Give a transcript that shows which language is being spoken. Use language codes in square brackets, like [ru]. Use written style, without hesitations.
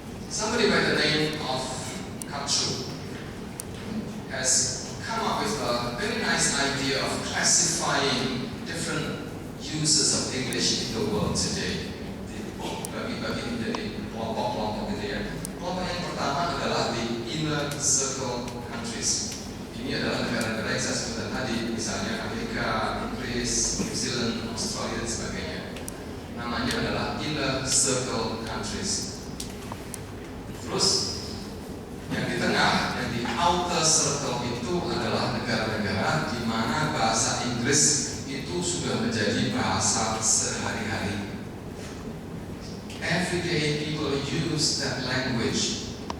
[en] Somebody by the name of Katsu has come up with a very nice idea of classifying different uses of English in the world today. [id] Dibagi-bagi menjadi kelompok-kelompok gitu ya. Kelompok yang pertama adalah the inner circle countries. Ini adalah negara-negara yang saya sebutkan tadi, misalnya Amerika, Inggris, New Zealand, Australia, dan sebagainya. Namanya adalah inner circle countries. Terus yang di tengah, yang di outer circle itu adalah negara-negara di mana bahasa Inggris itu sudah menjadi bahasa sehari-hari. [en] Everyday people use that language.